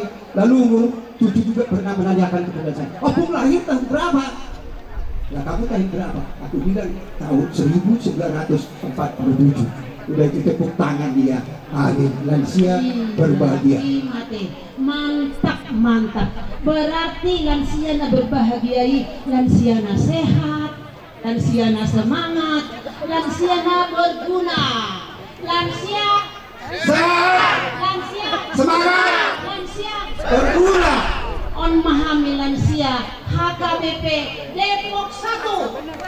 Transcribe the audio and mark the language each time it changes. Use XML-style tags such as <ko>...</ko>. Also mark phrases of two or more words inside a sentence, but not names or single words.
<id>Lalu cucu juga pernah menanyakan kepada saya, Opung lahir tahun berapa? Nah kamu tahun berapa? Aku bilang tahun 1947. Udah itu tepuk tangan dia. Amin, lansia berbahagia. Mantap, mantap. Berarti lansia na berbahagiai, lansia na sehat, lansia na semangat, lansia na berguna. Lansia Sehat, lansia semangat, lansia berguna. on memahami lansia HKBP Depok 1.</id>